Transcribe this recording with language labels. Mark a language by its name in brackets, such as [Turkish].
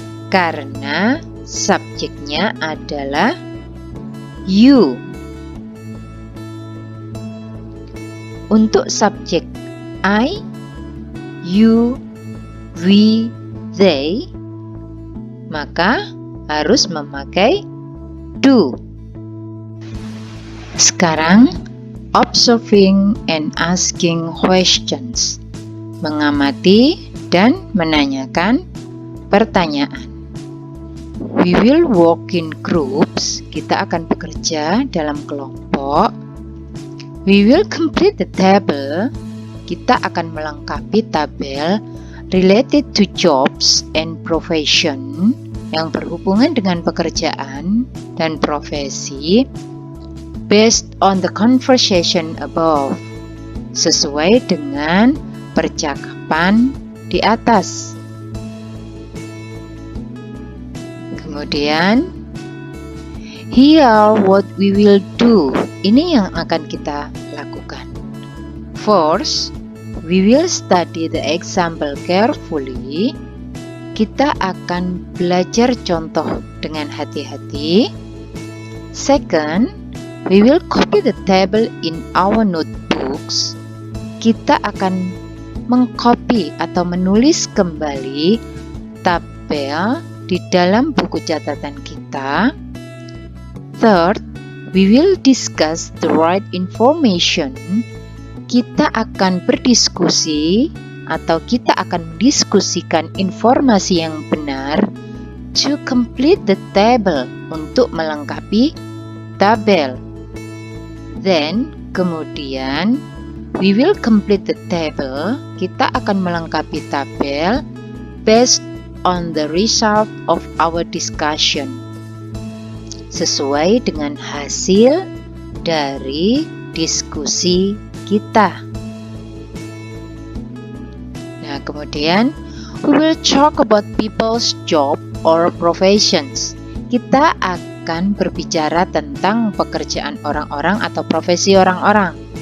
[Indonesian] Karena subjeknya adalah you. Untuk subjek I, you, we, they, maka harus memakai do. Sekarang, [English] observing and asking questions. [Indonesian] Mengamati dan menanyakan pertanyaan. [English] We will work in groups. [Indonesian] Kita akan bekerja dalam kelompok. [English] We will complete the table. [Indonesian] Kita akan melengkapi tabel [English] related to jobs and profession [Indonesian] yang berhubungan dengan pekerjaan dan profesi [English] based on the conversation above, [Indonesian] sesuai dengan percakapan di atas. Kemudian, [English] here what we will do. [Indonesian] Ini yang akan kita lakukan. [English] First, we will study the example carefully. [Indonesian] Kita akan belajar contoh dengan hati-hati. [English] Second, we will copy the table in our notebooks. [Indonesian] Kita akan mengcopy atau menulis kembali tabel di dalam buku catatan kita. [English] Third, we will discuss the right information. [Indonesian] Kita akan berdiskusi atau kita akan mendiskusikan informasi yang benar [English] to complete the table, [Indonesian] untuk melengkapi tabel. [English] Then, [Indonesian] kemudian, [English] we will complete the table. [Indonesian] Kita akan melengkapi tabel [English] based on the result of our discussion, [Indonesian] sesuai dengan hasil dari diskusi kita. Nah, kemudian [English] we will talk about people's job or professions. [Indonesian] Kita akan berbicara tentang pekerjaan orang-orang atau profesi orang-orang.